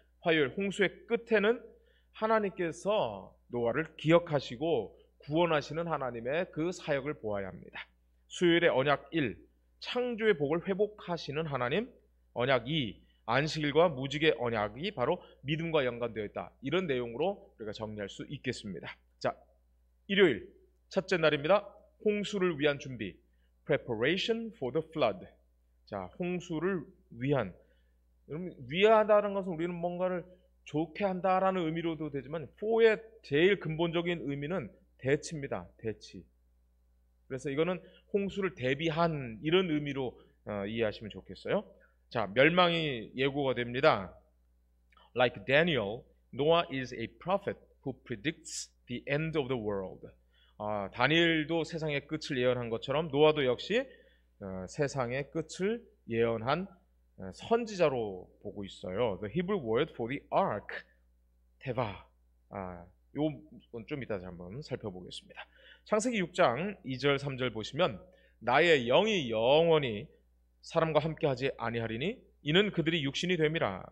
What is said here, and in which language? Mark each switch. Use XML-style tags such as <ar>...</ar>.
<ko>화요일 홍수의 끝에는 하나님께서 노아를 기억하시고 구원하시는 하나님의 그 사역을 보아야 합니다. 수요일에 언약 1, 창조의 복을 회복하시는 하나님, 언약 2, 안식일과 무지개 언약이 바로 믿음과 연관되어 있다. 이런 내용으로 우리가 정리할 수 있겠습니다. 자, 일요일 첫째 날입니다. 홍수를 위한 준비,</ko> <en>preparation for the flood.</en> <ko>자, 홍수를 위한, 여러분, 위하다는 것은 우리는 뭔가를 좋게 한다라는 의미로도 되지만 for의 제일 근본적인 의미는 대치입니다. 대치. 그래서 이거는 홍수를 대비한 이런 의미로 이해하시면 좋겠어요. 자, 멸망이 예고가 됩니다.</ko> <en>Like Daniel, Noah is a prophet who predicts the end of the world.</en> <ko>다니엘도 세상의 끝을 예언한 것처럼 노아도 역시 세상의 끝을 예언한 선지자로 보고 있어요.</ko> <en>The Hebrew word for the ark, 테바.</en> <ko>요건 좀 이따 한번 살펴보겠습니다. 창세기 6장 2절 3절 보시면, 나의 영이 영원히 사람과 함께하지 아니하리니 이는 그들이 육신이 됨이라.</ko>